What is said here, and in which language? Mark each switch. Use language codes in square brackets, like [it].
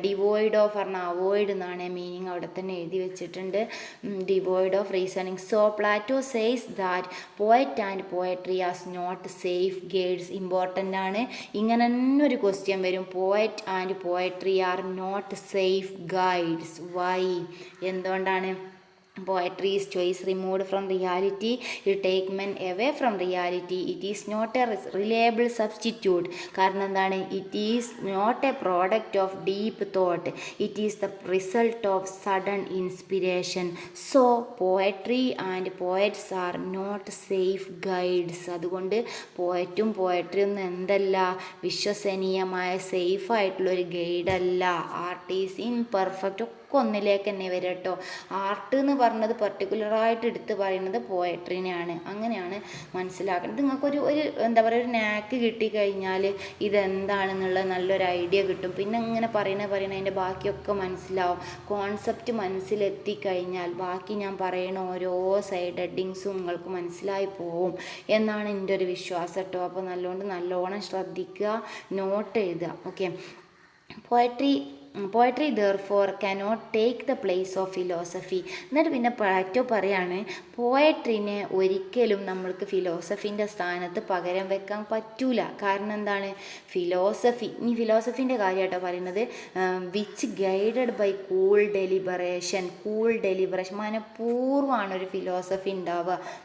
[ml] Devoid of പറഞ്ഞാൽ avoid എന്നാണ് meaning അവിടെ തന്നെ എഴുതി വെച്ചിട്ടുണ്ട്, devoid of reasoning. [en] So Plato says that poet and poetry as not safe guides. [ml] Important ആണ്, ഇങ്ങനെ തന്നെ ഒരു ക്വസ്റ്റ്യൻ വരും, [en] Poet and poetry are not safe guides. [ml] Y, എന്തുകൊണ്ടാണ്? [en] Poetry is choice removed from reality, it take men away from reality, it is not a reliable substitute. [ml] കാരണം എന്താണ്, [en] it is not a product of deep thought, it is the result of sudden inspiration. So poetry and poets are not safe guides. [ml] അതുകൊണ്ട് പോയറ്റും poetry ഒന്നും എന്തല്ല, വിശ്വസനീയമായ safe ആയിട്ടുള്ളൊരു ഗൈഡല്ല. Art is imperfect, ഒന്നിലേക്ക് തന്നെ വരും കേട്ടോ. ആർട്ട് എന്ന് പറഞ്ഞത് പർട്ടിക്കുലറായിട്ട് എടുത്ത് പറയുന്നത് പോയട്രിനെയാണ്. അങ്ങനെയാണ് മനസ്സിലാക്കുന്നത്. നിങ്ങൾക്കൊരു എന്താ പറയുക, ഒരു നാക്ക് കിട്ടിക്കഴിഞ്ഞാൽ ഇതെന്താണെന്നുള്ള നല്ലൊരു ഐഡിയ കിട്ടും. പിന്നെ ഇങ്ങനെ പറയണ അതിൻ്റെ ബാക്കിയൊക്കെ മനസ്സിലാവും. കോൺസെപ്റ്റ് മനസ്സിലെത്തിക്കഴിഞ്ഞാൽ ബാക്കി ഞാൻ പറയണ ഓരോ സൈഡ് ഹെഡിങ്സും നിങ്ങൾക്ക് മനസ്സിലായി പോവും എന്നാണ് എൻ്റെ ഒരു വിശ്വാസം കേട്ടോ. അപ്പോൾ നല്ലോണം ശ്രദ്ധിക്കുക, നോട്ട് എഴുതുക. [en] Okay, poetry therefore cannot take the place of philosophy. [ml] എന്നിട്ട് പിന്നെ പ്ലാറ്റോ പറയാണ്, പോയട്രിനെ ഒരിക്കലും നമ്മൾക്ക് ഫിലോസഫിൻ്റെ സ്ഥാനത്ത് പകരം വെക്കാൻ പറ്റൂല. കാരണം എന്താണ്, ഫിലോസഫിൻ്റെ കാര്യമായിട്ടോ പറയുന്നത്, [en] which guided by cool deliberation [ml] മനഃപൂർവ്വമാണ് ഒരു ഫിലോസഫി ഉണ്ടാവുക.